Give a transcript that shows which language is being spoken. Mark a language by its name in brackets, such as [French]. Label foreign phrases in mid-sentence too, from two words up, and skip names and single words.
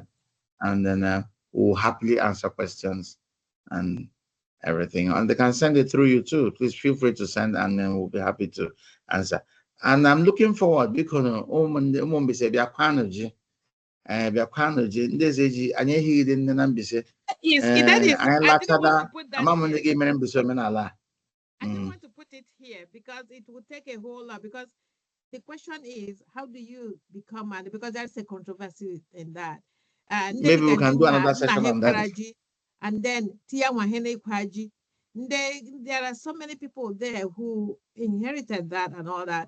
[English] that, and then we'll happily answer questions and everything. And they can send it through you too. Please feel free to send, and then we'll be happy to answer. And I'm looking forward because Ndi Ezeji [Igbo] anyị ehighị nne na Mbaise [English] That is, [Igbo] anyị [English] I didn't want to [Igbo] lachada [English] put that [Igbo] ama m [English] here. [Igbo] ndị ga-emere Mbaise omenala. [English] I didn't want to put it here because it would take a whole lot. Because the question is, how do you become an? Because there's a controversy in that. Maybe we can do another session on that. And then Tia Wahene Kwaji. There are so many people there who inherited that and all that.